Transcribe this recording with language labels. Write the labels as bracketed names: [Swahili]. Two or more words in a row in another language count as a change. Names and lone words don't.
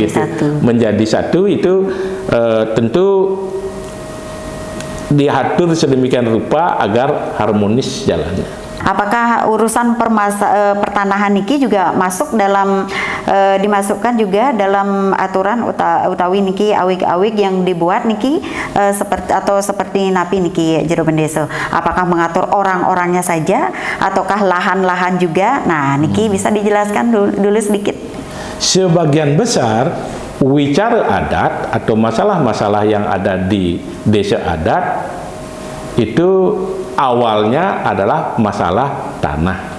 [Indonesian] begitu. satu. Menjadi satu itu tentu diatur sedemikian rupa agar harmonis jalannya. Apakah urusan pertanahan niki juga masuk dalam dimasukkan juga dalam aturan [Balinese] utawi niki [Indonesian] awik-awik yang dibuat niki seperti [Balinese] napi niki [Indonesian] jero Bendese? Apakah mengatur orang-orangnya saja ataukah lahan-lahan juga? Nah, niki bisa dijelaskan dulu sedikit. Sebagian besar wicara adat atau masalah-masalah yang ada di desa adat itu awalnya adalah masalah tanah.